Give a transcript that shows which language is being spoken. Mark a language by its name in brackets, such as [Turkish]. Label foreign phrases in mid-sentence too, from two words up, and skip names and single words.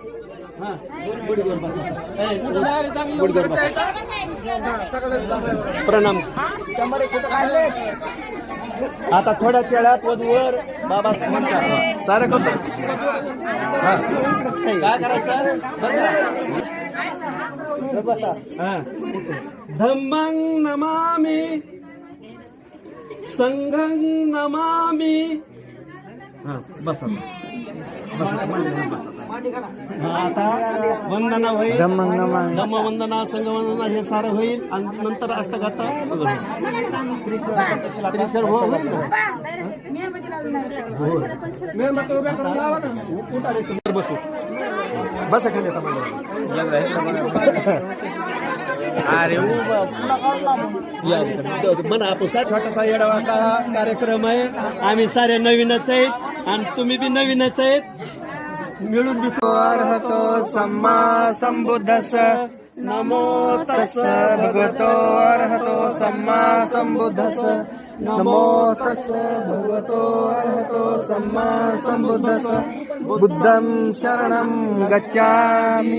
[Marathi] प्रणाम. आता थोड्याच वेळात वधूवर बाबा सारं करतो. काय करायचं [Pali] धम्मं नमामि संघं नमामि. [Marathi] बस आता वंदना होईल. धम्म वंदना संघ वंदना हे सारं होईल आणि नंतर अष्टगाथा त्रिशर हो बसू बस खाली अरे म्हणा आपण छोटासा येडावाचा कार्यक्रम आहे. आम्ही सारे नवीनच आहेत आणि तुम्ही बी नवीनच आहेत. [Pali] मिळून अर्हतो सम्मा संबुद्धस्स. नमो तस्स भगवतो अर्हतो सम्मा संबुद्धस्स. नमो तस्स भगवतो अर्हतो सम्मा संबुद्धस्स. बुद्धं शरणं गच्छामि.